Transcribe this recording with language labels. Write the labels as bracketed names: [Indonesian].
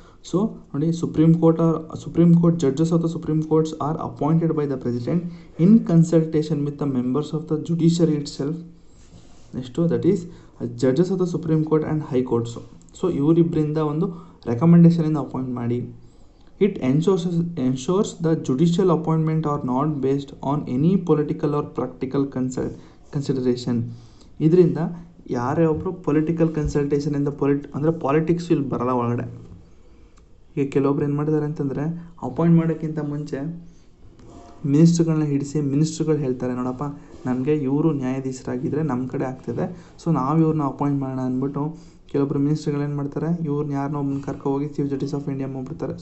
[Kannada] So ನೋಡಿ, [English] Supreme court judges of the supreme courts are appointed by the president in consultation with the members of the judiciary itself. Next that is judges of the supreme court and high courts. [Kannada] So ಇವರಿಬ್ಬರಿಂದ ಒಂದು ರೆಕಮೆಂಡೇಷನಿಂದ appoint ಮಾಡಿ. [English] It ensures the judicial appointment are not based on any political or practical consideration. [Kannada] ಇದರಿಂದ ಯಾರೇ ಒಬ್ಬರು political ಕನ್ಸಲ್ಟೇಷನಿಂದ ಅಂದರೆ politics ಇಲ್ಲಿ ಬರಲ್ಲ ಒಳಗಡೆ. ಈಗ ಕೆಲವೊಬ್ರು ಏನು ಮಾಡಿದ್ದಾರೆ ಅಂತಂದರೆ, ಅಪಾಯಿಂಟ್ ಮಾಡೋಕ್ಕಿಂತ ಮುಂಚೆ ಮಿನಿಸ್ಟ್ರುಗಳನ್ನ ಹಿಡಿಸಿ ಮಿನಿಸ್ಟ್ರುಗಳು ಹೇಳ್ತಾರೆ, ನೋಡಪ್ಪ ನನಗೆ ಇವರು ನ್ಯಾಯಾಧೀಶರಾಗಿದ್ದರೆ ನಮ್ಮ ಕಡೆ ಆಗ್ತಿದೆ, ಸೊ ನಾವು ಇವ್ರನ್ನ ಅಪಾಯಿಂಟ್ ಮಾಡೋಣ ಅಂದ್ಬಿಟ್ಟು ಕೆಲವೊಬ್ರು ಮಿನಿಸ್ಟ್ರುಗಳು ಏನು ಮಾಡ್ತಾರೆ, ಯಾರನ್ನೋ ಒಬ್ಬನ ಕರ್ಕೊ ಹೋಗಿ ಚೀಫ್ ಜಸ್ಟಿಸ್ ಆಫ್ ಇಂಡಿಯಾ ಮಾಡ್ಬಿಡ್ತಾರೆ.